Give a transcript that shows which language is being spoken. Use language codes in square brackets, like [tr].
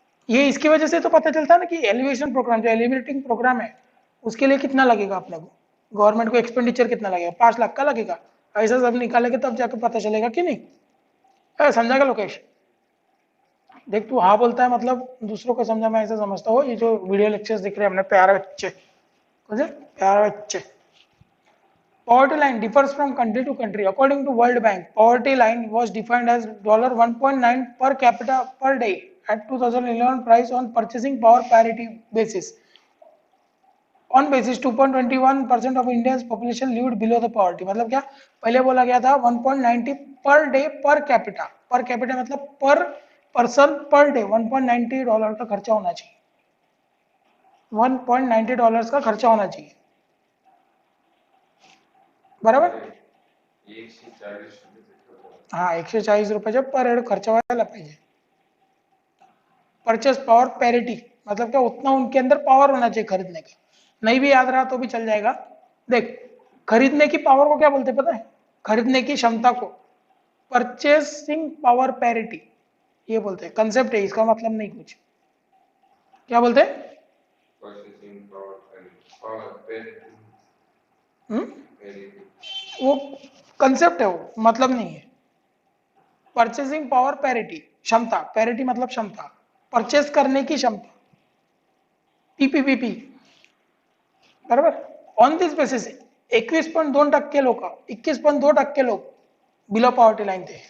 [hi] ये इसकी वजह से तो पता चलता है ना कि एलिवेशन प्रोग्राम, जो एलिवेटिंग प्रोग्राम है उसके लिए कितना लगेगा अपने को, गवर्नमेंट को एक्सपेंडिचर कितना लगेगा, 5 लाख का लगेगा। ऐसा सब निकालेंगे तब जाकर पता चलेगा कि नहीं। समझा क्या लोकेश? देख, तू हाँ बोलता है मतलब दूसरों को समझा, मैं ऐसा समझता हूँ। ये जो वीडियो लेक्चर्स दिख रहे हैं हमने प्यारे बच्चे, म्हणजे प्यारे बच्चे. [en] Poverty line differs from country to country. According to World Bank, poverty line was defined as $1.9 per capita per day at 2011 price on purchasing power parity basis. On basis 2.21% of India's population lived below the poverty. [hi] मतलब क्या, पहले बोला गया था 1.90 per day per capita मतलब पर person per day $1.90 का खर्चा होना चाहिए. $1.90 का खर्चा होना चाहिए, बराबर. 140 रुपये. हाँ 140 रुपये पर हेड खर्चा [mr] व्हायला पाहिजे. [hi] परचेस पावर पैरिटी मतलब क्या, उतना उनके अंदर पावर होना चाहिए खरीदने का. नहीं भी याद रहा तो भी चल जाएगा. देख, खरीदने की पावर को क्या बोलते हैं पता है? खरीदने की क्षमता को परचेसिंग पावर पैरिटी ये बोलते हैं. कंसेप्ट है, इसका मतलब नहीं कुछ. क्या बोलते हैं? [en] Purchasing power parity. [hi] वो कंसेप्ट है, वो मतलब नहीं है. परचेसिंग पावर पैरिटी क्षमता, पैरिटी मतलब क्षमता, परचेस करने की क्षमता, पीपीपीपी, बरोबर. [en] on this basis [hi] 21.2% लोग 21.2% लोग बिलो पॉवर्टी लाइन थे.